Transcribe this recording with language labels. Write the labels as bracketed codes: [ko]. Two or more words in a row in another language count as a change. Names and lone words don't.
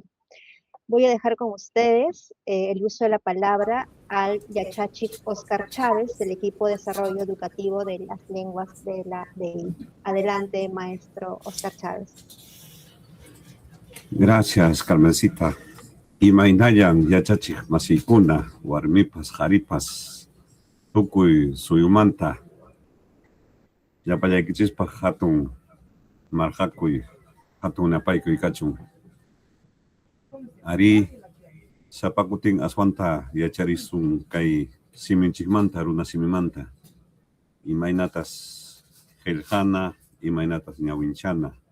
[es] Voy a dejar con ustedes el uso de la palabra al Yachachik Oscar Chávez, del equipo de desarrollo educativo de las lenguas de la DEI. Adelante, maestro Oscar Chávez. Gracias, Carmencita. [qu] Imaynayan yachachik masikuna, warmipas, jaripas, tukuy suyumanta, yapallaykichikpa hatun marhakuy, hatun napaykuy kachun. Ari sapakutin aswanta yacharisun kay siminchikmanta, runa simimanta, imaynatas qillqana, imaynatas ñawinchana.